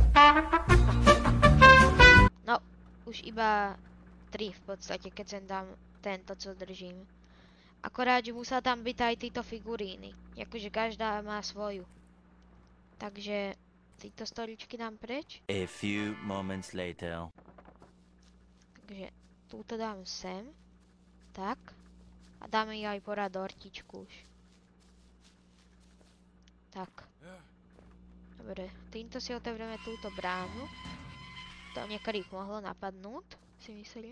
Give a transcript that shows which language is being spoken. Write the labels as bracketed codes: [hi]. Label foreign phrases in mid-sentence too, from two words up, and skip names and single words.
[sk] No, už iba 3 v podstate, keď sem dám tento, co držím. Akorát, že musela tam byť aj títo figuríny. Jakože každá má svoju. Takže títo stoličky dám preč. [en] A few moments later. [sk] Takže túto dám sem. Tak. A dáme jej aj porad ortičku už. Tak. Dobre, týmto si otevrieme túto bránu. To niektorých mohlo napadnúť, si myslím.